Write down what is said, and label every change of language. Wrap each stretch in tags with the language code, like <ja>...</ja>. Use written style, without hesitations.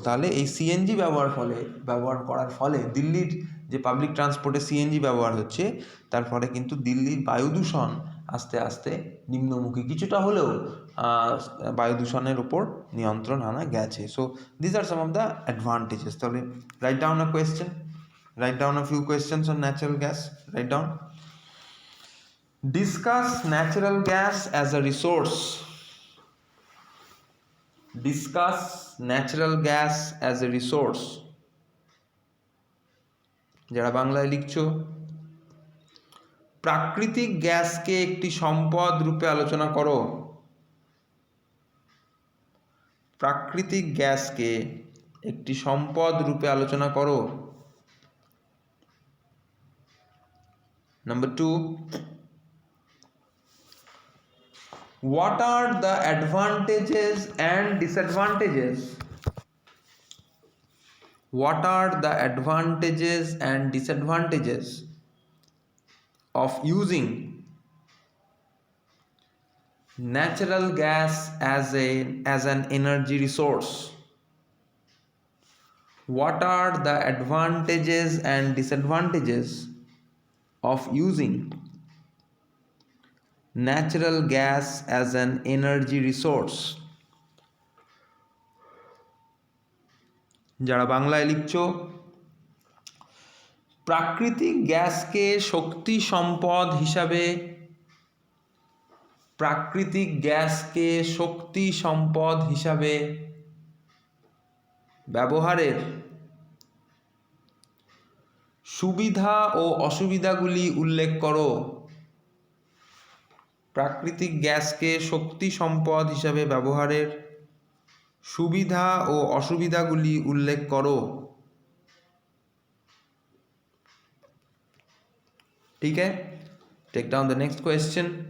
<bn>তাহলে এই সিএনজি ব্যবহার করার ফলে দিল্লির যে পাবলিক ট্রান্সপোর্টে সিএনজি ব্যবহার হচ্ছে, তার ফলে কিন্তু দিল্লির বায়ু দূষণ আস্তে আস্তে নিম্নমুখী কিছুটা হলেও বায়ু দূষণের উপর নিয়ন্ত্রণ আনা গেছে।</bn> <en>So this are some of the advantages. তাহলে write down a question, write down a few questions on natural gas. Write down. Discuss natural gas as a resource. Discuss natural gas as a resource.</en> <bn>যারা বাংলায় লিখছো, প্রাকৃতিক গ্যাসকে একটি সম্পদ রূপে আলোচনা করো। প্রাকৃতিক গ্যাসকে একটি সম্পদ রূপে আলোচনা করো।</bn> <en>Number 2, what are the advantages and disadvantages? What are the advantages and disadvantages of using natural gas as an energy resource? What are the advantages and disadvantages of using natural gas as an energy resource?</en> <bn>যারা বাংলায় লিখছো, প্রাকৃতিক গ্যাসকে শক্তি সম্পদ হিসাবে, প্রাকৃতিক গ্যাসকে শক্তি সম্পদ হিসাবে ব্যবহারের সুবিধা ও অসুবিধাগুলি উল্লেখ করো। প্রাকৃতিক গ্যাসকে শক্তি সম্পদ হিসাবে ব্যবহারের সুবিধা ও অসুবিধাগুলি উল্লেখ করো।</bn> <hi>ठीक है,</hi> <en>take down the next question.</en>